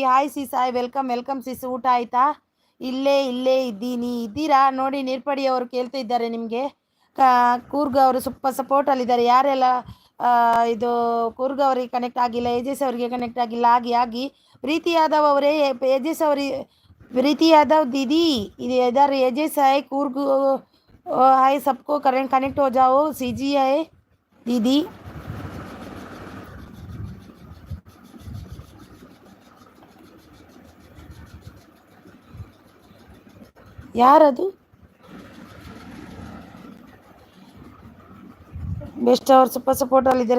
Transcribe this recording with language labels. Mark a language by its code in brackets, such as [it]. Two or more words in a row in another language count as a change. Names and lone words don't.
[en] Hi sis, hi, welcome welcome sis. [kn] ಊಟ ಆಯಿತಾ? ಇಲ್ಲೇ ಇದ್ದೀರಾ ನೋಡಿ. ನಿರ್ಪಡಿ ಅವರು ಕೇಳ್ತಾ ಇದ್ದಾರೆ ನಿಮಗೆ. ಕೂರ್ಗ್ ಅವರು ಸಪೋರ್ಟಲ್ಲಿದ್ದಾರೆ. ಯಾರೆಲ್ಲ ಇದು ಕೂರ್ಗ್ ಅವರಿಗೆ ಕನೆಕ್ಟ್ ಆಗಿಲ್ಲ, ಏಜಸ್ ಅವರಿಗೆ ಕನೆಕ್ಟ್ ಆಗಿಲ್ಲ, ಆಗಿ ಪ್ರೀತಿ ಯಾದವ್ ಅವರೇ, ಏಜಸ್ ಅವರಿಗೆ, ಪ್ರೀತಿ ಯಾದವ್ [hi] दीदी इधर एजेस है, कूर्ग है, सबको कनेक्ट हो जाओ. सीजी है दीदी. [kn] ಯಾರದು? ಬೆಸ್ಟ್ ಅವ್ರು ಸಪೋರ್ಟಲ್ಲಿದ್ದಾರೆ.